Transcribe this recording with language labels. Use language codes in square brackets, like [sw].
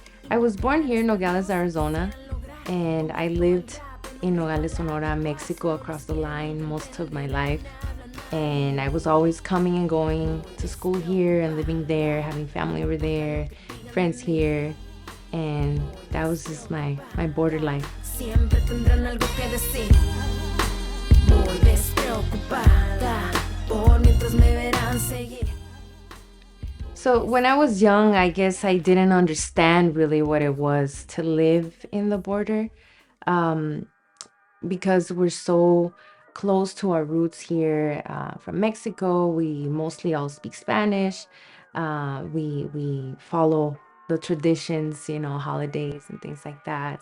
[en] I was born here in Nogales, Arizona, and I lived in Nogales, Sonora, Mexico across the line most of my life. And I was always coming and going to school here and living there, having family over there, friends here, and that was just my border life. [es] Siempre tendrán algo que decir. Muy despreocupada por mientras me verán seguir. [en] So when I was young, I guess I didn't understand really what it was to live in the border, because we're so close to our roots here from Mexico. We mostly all speak Spanish. We follow the traditions, holidays and things like that.